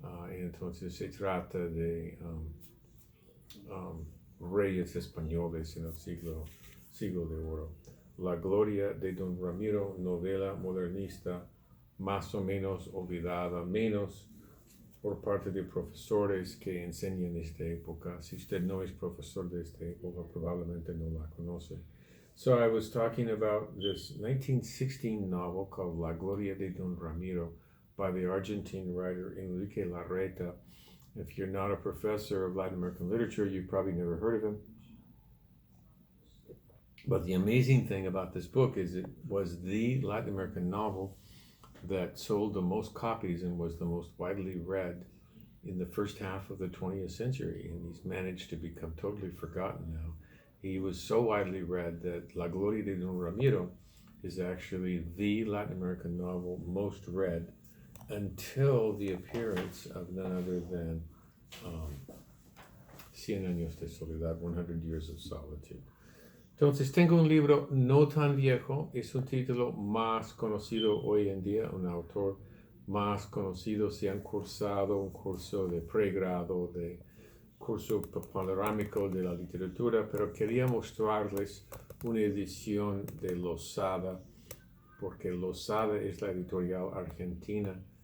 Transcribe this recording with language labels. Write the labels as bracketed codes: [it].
[es] Entonces se trata de reyes españoles en el siglo de oro. La Gloria de Don Ramiro, novela modernista, más o menos olvidada, menos por parte de profesores que enseñan esta época. Si usted no es profesor de esta época, probablemente no la conoce. [en] So I was talking about this 1916 novel called La Gloria de Don Ramiro by the Argentine writer Enrique Larreta. If you're not a professor of Latin American literature, you've probably never heard of him. But the amazing thing about this book is it was the Latin American novel that sold the most copies and was the most widely read in the first half of the 20th century. And he's managed to become totally forgotten now. He was so widely read that La Gloria de Don Ramiro is actually the Latin American novel most read until the appearance of none other than Cien Años de Soledad, 100 Years of Solitude. [es] Entonces tengo un libro no tan viejo, es un título más conocido hoy en día, un autor más conocido, si han cursado un curso de pregrado, de curso panorámico de la literatura, pero quería mostrarles una edición de Losada, porque Losada es la editorial argentina